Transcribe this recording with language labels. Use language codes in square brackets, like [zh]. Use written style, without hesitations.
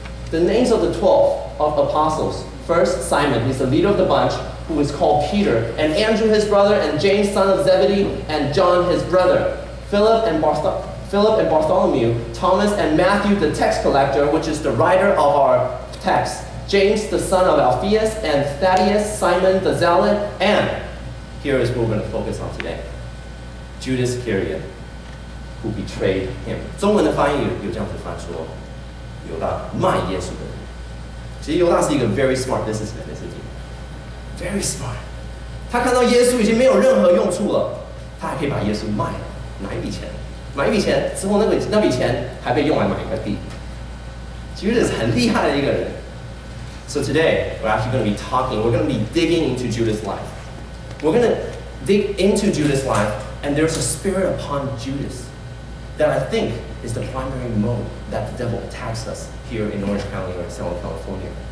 [en] The names of the 12 apostles. First, Simon, he's the leader of the bunch, who is called Peter, and Andrew his brother, and James son of Zebedee, and John his brother, Philip and Bartholomew, Thomas and Matthew the tax collector, which is the writer of our text, James the son of Alphaeus, and Thaddeus, Simon the zealot, and here is what we're going to focus on today, Judas Iscariot, who betrayed him. [zh] 中文的翻译有这样子翻说，犹大卖耶稣的人。其实犹大是一个 [en] very smart businessman， very smart。 [zh] 他看到耶稣已经没有任何用处了，他还可以把耶稣卖了，拿一笔钱，买一笔钱之后，那笔钱还被用来买一个地。 Judas 很厉害的一个人。 [en] So today we're actually going to be digging into Judas' life. We're going to dig into Judas' life, and there's a spirit upon Judas that I think is the primary mode that the devil attacks us here in Orange County or in Southern California.